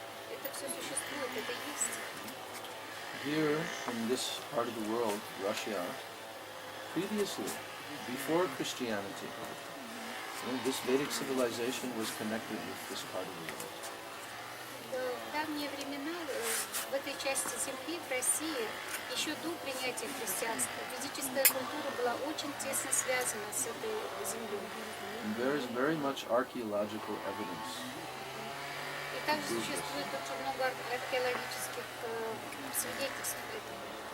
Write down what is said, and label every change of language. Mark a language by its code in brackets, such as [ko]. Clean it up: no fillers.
[ru] Это все существует, это есть. [en] Here in this part of the world, Russia, previously, before Christianity, this Vedic civilization was connected with this part of the world. [ru] В этой части земли, в России, еще до принятия христианства, физическая культура была очень тесно связана с этой землей. [en] And there is very much archaeological evidence. [ru] И также существует очень много археологических свидетельств этого.